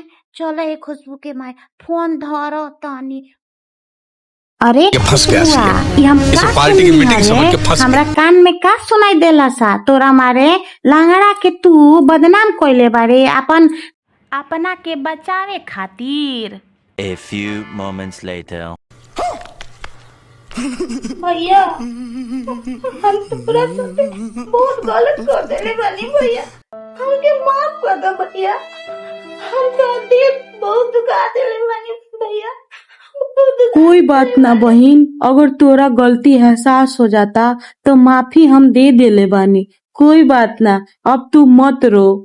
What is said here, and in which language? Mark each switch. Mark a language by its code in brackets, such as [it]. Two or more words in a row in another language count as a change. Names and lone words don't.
[bho] चले खुशबू के माई फोन धर तनी। अरे खुशबुआ, ये हम का पार्टी की मीटिंग समझ के फंस हमरा कान में का सुनाई देला सा? तोरा मारे लांगड़ा के तू बदनाम कइले बारे अपन अपना के बचावे खातिर। [en] A few moments later. [bho] भैया हम तो पूरा बहुत गलत कर देले बानी भैया, हमके माफ कर दो भैया। हम तो दिल बहुत दुखा देले बानी भैया। कोई बात ना बहिन, अगर तोरा गलती एहसास हो जाता तो माफी हम दे देले बानी, कोई बात ना, अब तू मत रो।